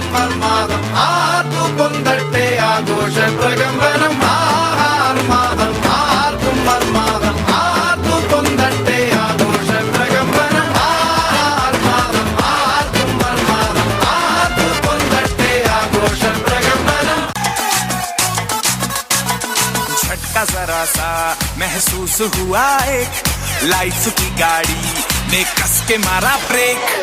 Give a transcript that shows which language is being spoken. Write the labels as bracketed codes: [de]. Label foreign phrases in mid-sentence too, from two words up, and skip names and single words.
[ml] മർമാദം ആർക്കു പൊന്തട്ടെ ആഘോഷ പ്രകമ്പനം ആർമാദം ആർക്കും മർമാദം ആർക്കു പൊന്തട്ടെ ആഘോഷ പ്രകമ്പനം ആർമാദം ആർക്കും മർമാദം ആർക്കു പൊന്തട്ടെ ആഘോഷ പ്രകമ്പനം [hi] झटका जरा सा महसूस हुआ एक लाइफ की गाड़ी ने कस के मारा ब्रेक